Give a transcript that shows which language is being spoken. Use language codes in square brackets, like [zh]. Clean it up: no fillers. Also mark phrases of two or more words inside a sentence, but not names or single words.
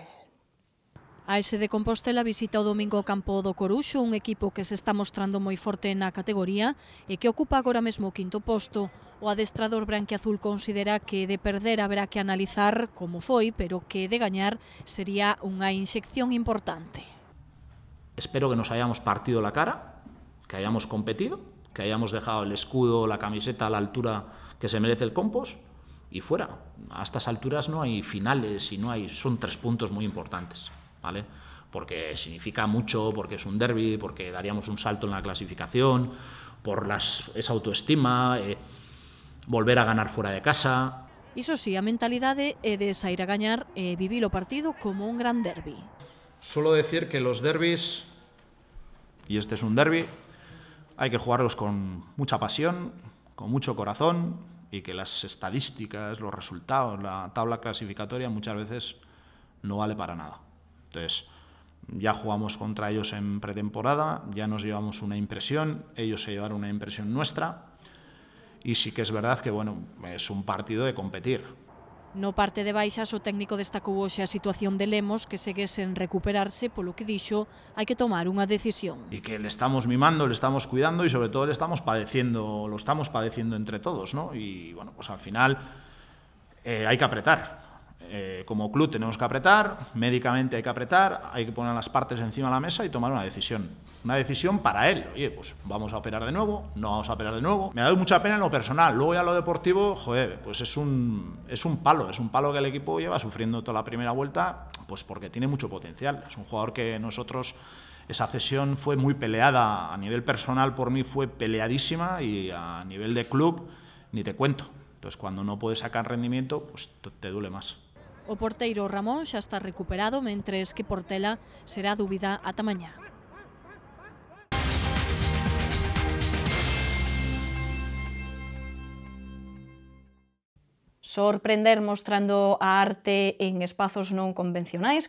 [gl] A ese de Compostela visita o domingo o campo do Coruxo, un equipo que se está mostrando moi forte na categoría e que ocupa agora mesmo o quinto posto. O adestrador branquiazul considera que de perder haberá que analizar como foi, pero que de gañar sería unha inyección importante. [es] Espero que nos hayamos partido la cara, que hayamos competido, que hayamos dejado el escudo, la camiseta a la altura que se merece el Compos y fuera. A estas alturas no hay finales y son 3 puntos muy importantes, ¿vale? Porque significa mucho, porque es un derbi, porque daríamos un salto en la clasificación, por esa autoestima, volver a ganar fuera de casa. [gl] Iso sí, a mentalidade é de sair a gañar e vivir o partido como un gran derbi. [es] Suelo decir que los derbis, y este es un derbi, hay que jugarlos con mucha pasión, con mucho corazón, y que las estadísticas, los resultados, la tabla clasificatoria muchas veces no vale para nada. Entonces, ya jugamos contra ellos en pretemporada, ya nos llevamos una impresión, ellos se llevaron una impresión nuestra, y sí que es verdad que, bueno, es un partido de competir. [gl] No parte de baixas, o técnico destacou hoxe a situación de Lemos, que segue sen recuperarse, polo que dixo, hai que tomar unha decisión. [es] Y que le estamos mimando, le estamos cuidando y sobre todo lo estamos padeciendo entre todos, ¿no? Y bueno, pues al final hay que apretar. como club tenemos que apretar, médicamente hay que apretar, hay que poner las partes encima de la mesa y tomar una decisión. Una decisión para él. Oye, pues vamos a operar de nuevo, no vamos a operar de nuevo. Me ha dado mucha pena en lo personal. Luego ya lo deportivo, joder, pues es un palo que el equipo lleva sufriendo toda la primera vuelta, pues porque tiene mucho potencial. Es un jugador que nosotros, esa cesión fue muy peleada. A nivel personal, por mí, fue peleadísima, y a nivel de club, ni te cuento. Entonces, cuando no puedes sacar rendimiento, pues te duele más. [gl] O porteiro Ramón xa está recuperado, mentres que Portela será dúbida ata mañá. Sorprender mostrando a arte en espazos non convencionais.